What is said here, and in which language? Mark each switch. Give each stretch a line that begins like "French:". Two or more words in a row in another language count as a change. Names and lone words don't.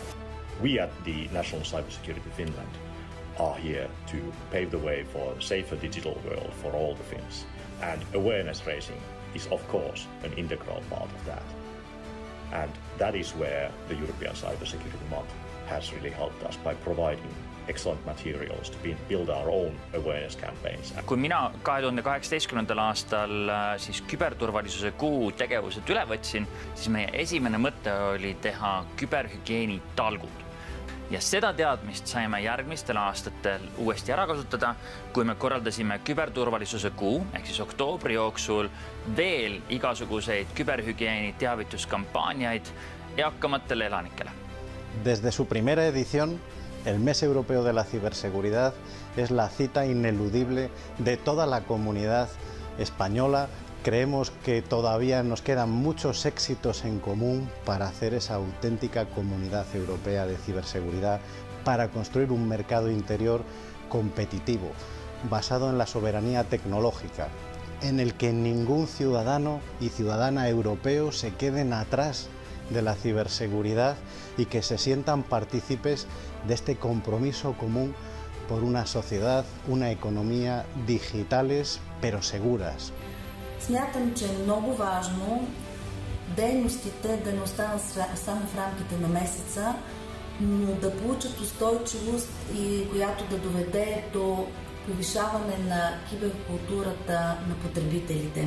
English: We at the National Cybersecurity Finland are here to pave the way for a safer digital world for all the Finns. And awareness raising is, of course, an integral part of that. And that is where the European Cybersecurity Month has really helped us by providing excellent materials to build our own awareness campaigns.
Estonian: Kui mina 2018. aastal siis küberturvalisuse kuu tegevused üle võtsin, siis meie esimene mõte oli teha küberhügieeni talgud. Ja seda teadmist saime järgmistel aastatel uuesti ära kasutada, kui me korraldasime küberturvalisuse kuu, ehk siis oktoobri jooksul veel igasuguseid küberhügieeni teavituskampaaniaid eakamatele elanikele.
Spanish: Desde su primera edición, el Mes Europeo de la Ciberseguridad es la cita ineludible de toda la comunidad española. Creemos que todavía nos quedan muchos éxitos en común para hacer esa auténtica comunidad europea de ciberseguridad, para construir un mercado interior competitivo, basado en la soberanía tecnológica, en el que ningún ciudadano y ciudadana europeo se queden atrás de la ciberseguridad y que se sientan partícipes de este compromiso común por una sociedad, una economía digitales pero seguras.
Bulgarian: Смятам, че е много важно дейностите да не останат само в рамките на месеца, но да получат устойчивост и която да доведе до повишаване на киберкултурата на потребителите.